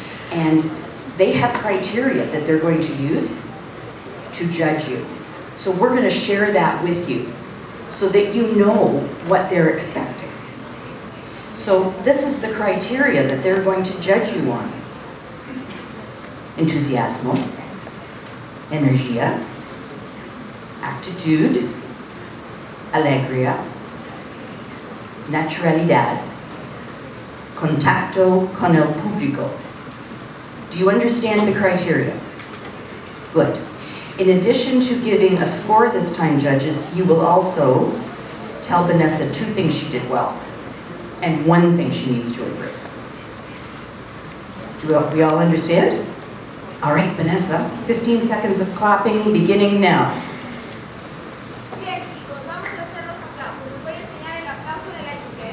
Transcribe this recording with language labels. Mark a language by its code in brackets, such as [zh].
[en] And they have criteria that they're going to use to judge you. So we're going to share that with you so that you know what they're expecting. So this is the criteria that they're going to judge you on. [es] Entusiasmo, energía, actitud, alegría, naturalidad, contacto con el público. [en] Do you understand the criteria? Good. In addition to giving a score this time, judges, you will also tell Vanessa 2 things she did well and 1 thing she needs to improve. Do we all understand? All right, Vanessa, 15 seconds of clapping beginning now. [es] Bien, chicos, vamos a hacer los aplausos. Les voy a enseñar el aplauso de la lluvia.